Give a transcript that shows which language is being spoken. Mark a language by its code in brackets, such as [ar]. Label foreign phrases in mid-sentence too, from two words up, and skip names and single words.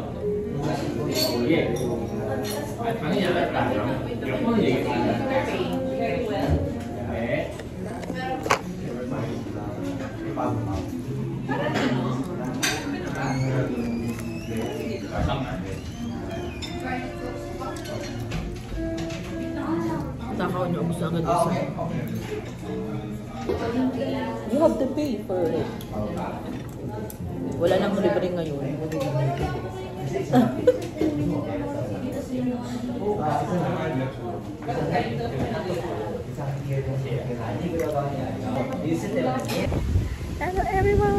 [ko] 예. 당연히 안 할까? 몇 번을 얘기했습니다. 네. [tl] Takaw niyo gusto agad isa. [en] You have to pay for it. [tl] Wala nang libre ngayon. [en] Hello everyone!